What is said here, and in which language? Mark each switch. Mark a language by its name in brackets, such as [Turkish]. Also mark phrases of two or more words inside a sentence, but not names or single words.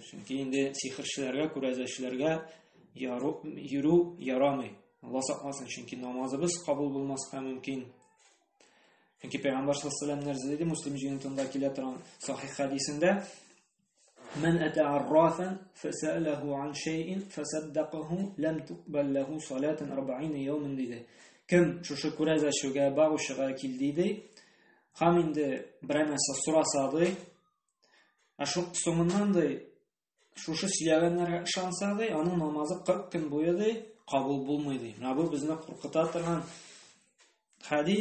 [Tatar] Чөнки инде сихерчеләргә, күрәзәчләргә йөрү ярамый. Алла сакласын, чөнки намазыбыз кабул булмаска мөмкин. Чөнки Пәйгамбәр [Arabic] صلى الله عليه وسلم [Tatar] Муслим җыентында килә торган сахих хадисендә: [Arabic] "من أتى عرافا فسأله عن شيء فصدقه لم تقبل له صلاة 40 يوما" [Tatar] диде. Кем шушы күрәзәчегә, багышыга килде ди, һәм инде берәр нәрсә сораса ди, соңыннан ди шушы сөйләгәннәргә ышанса ди, аның намазы 40 көн буе ди кабул булмый ди. Менә бу безне куркыта торган хадис.